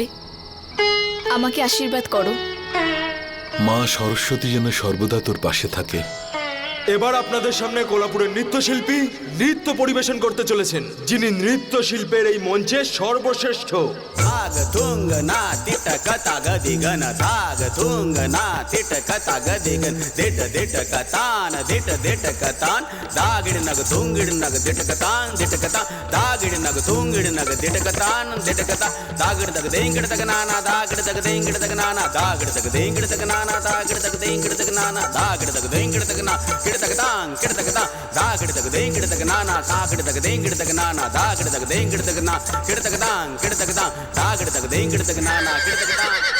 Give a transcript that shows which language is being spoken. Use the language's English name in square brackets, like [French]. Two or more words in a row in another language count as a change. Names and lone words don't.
[Bangla] আমাকে আশীর্বাদ করো। মা সরস্বতী যেন সর্বদা তোর পাশে থাকে। এবার আপনাদের সামনে কোলাপুরের নৃত্যশিল্পী নৃত্য পরিবেশন করতে চলেছেন, যিনি নৃত্যশিল্পের এই মঞ্চে সর্বশ্রেষ্ঠ। ধাগ থুঙ্গ না তিটক তাগ দিগন, ধাগ থুঙ্গ না তিটক তাগ দিগন, দিট দিটক তান, দিট দিটক তান, দাগিড় নগ থুঙ্গিড় নগ দিটক তান, দিটক তান, দাগিড় নগ থুঙ্গিড় নগ দিটক তান, দিটক তান, দাগিড় দগ দেঙ্গিড় দগ নানা, দাগিড় দগ দেঙ্গিড় দগ নানা, দাগিড় দগ দেঙ্গিড় দগ নানা, দাগিড় দগ দেঙ্গিড় দগ নানা, দাগিড় দগ দেঙ্গিড় দগ না, किड़तकतांग किड़तकतांग दागड़ तक देंगड़ तक नाना तागड़ तक देंगड़ तक नाना दागड़ तक देंगड़ तक ना किड़तकतांग किड़तकतांग दागड़ तक देंगड़ तक नाना किड़तकतांग।